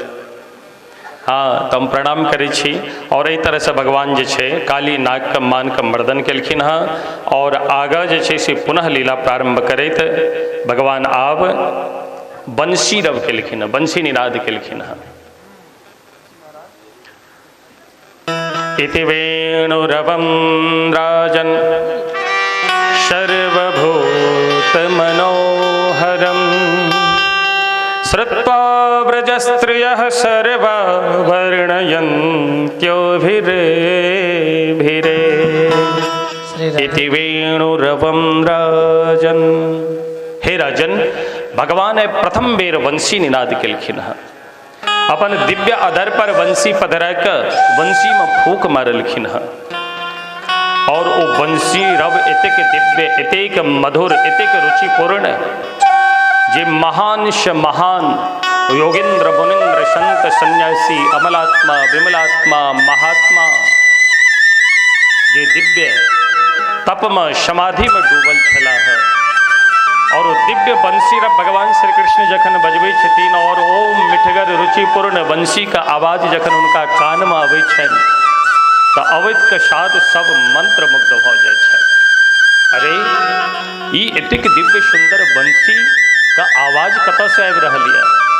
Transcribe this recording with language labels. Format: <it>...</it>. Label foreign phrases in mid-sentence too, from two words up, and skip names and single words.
<mai>हाँ तो हम प्रणाम करै छी। और एहि तरह से भगवान जे छे काली नाग के मान के मर्दन केलखिन हँ और आगा जे छे से पुनः लीला प्रारंभ करैत भगवान आब बंसी रव केलखिन हँ, बंसी निनाद केलखिन हँ।</mai> <sa>इति वेणुरवं राजन् सर्वभूत मनोहरं श्रुत्वा व्रजस्त्रियः सर्वा वर्णयन्त्योभिरे भिरे। इति वेणुरवं राजन्।</sa> <mai>हे राजन, भगवान प्रथम बेर वंशी निनाद केलखिन हँ। अपन दिव्य अधर पर वंशी पधरा के वंशी में फूक मारलखिन हँ और वो वंशी रव एतेक दिव्य, एतेक मधुर, एतेक रुचिपूर्ण जे महान से महान योगेंद्र मुनिंद्र संत सन्यासी अमलात्मा विमलात्मा महात्मा जे दिव्य तप में समाधि में डूबल छला है और दिव्य बंसी रब भगवान श्री कृष्ण जखन बजबै छथिन और ओ मिठगर रुचिपूर्ण बंसी का आवाज जखन उनका कान में आबै छनि तो अवैत के साथ सब मंत्र मुग्ध भ जाय छै। अरे ई एतेक दिव्य सुंदर बंसी का आवाज कतऽ से आबि रहल यऽ।</mai>